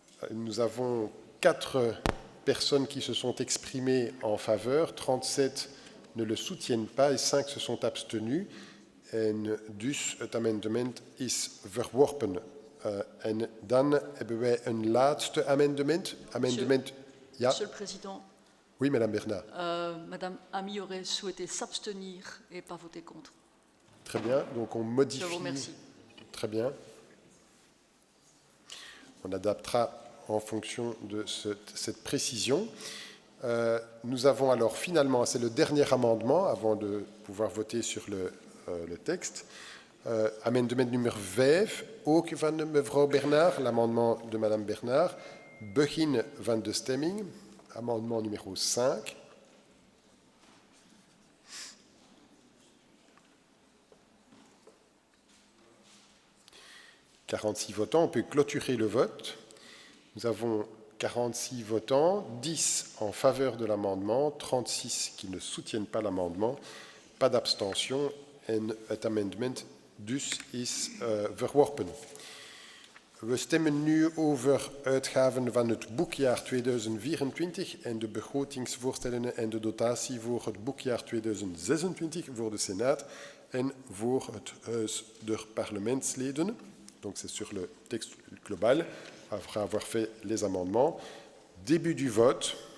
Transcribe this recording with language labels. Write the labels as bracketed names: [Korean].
[French] Nous avons 4 personnes qui se sont exprimées en faveur, 37 ne le soutiennent pas et 5 se sont abstenus. [Dutch] En dus het amendement is verworpen. En dan hebben wij een laatste amendement. [French] Monsieur le Président. Oui, Madame Bernard. Madame Ami aurait souhaité s'abstenir et pas voter contre. Très bien, donc on modifie. Je vous remercie. Très bien. On adaptera en fonction de cette précision. Nous avons alors finalement, c'est le dernier amendement avant de pouvoir voter sur le texte. Amendement numéro 5, [Dutch] ook van mevrouw Bernard, [French] l'amendement de Madame Bernard. [Dutch] Begin van de stemming, [French] amendement numéro 5. « 46 votants, on peut clôturer le vote. Nous avons 46 votants, 10 en faveur de l'amendement, 36 qui ne soutiennent pas l'amendement, pas d'abstention [Dutch] en het amendement dus is verworpen. We stemmen nu over uitgaven van het boekjaar 2024 en de begrotingsvoorstellen en de dotatie voor het boekjaar 2026 voor de Senaat en voor het Huis der Parlementsleden. [French] Donc c'est sur le texte global, après avoir fait les amendements. Début du vote.